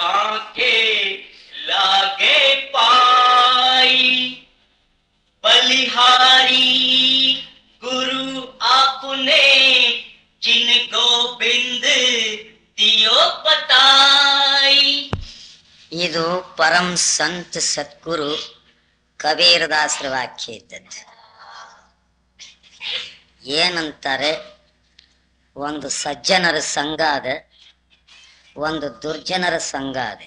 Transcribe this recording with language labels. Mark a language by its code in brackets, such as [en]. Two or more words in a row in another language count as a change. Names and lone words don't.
[hi] आके लागे पाई बलिहारी गुरु आपने जिन गोविंद दियो बताई। [kn] ಇದು ಪರಂ ಸಂತ ಸದ್ಗುರು ಕಬೀರದಾಸರ ವಾಕ್ಯ ಇದ್ದದ್ದು. ಏನಂತಾರೆ, ಒಂದು ಸಜ್ಜನರ ಸಂಘ ಅದ, ಒಂದು ದುರ್ಜನರ ಸಂಘ ಅದ.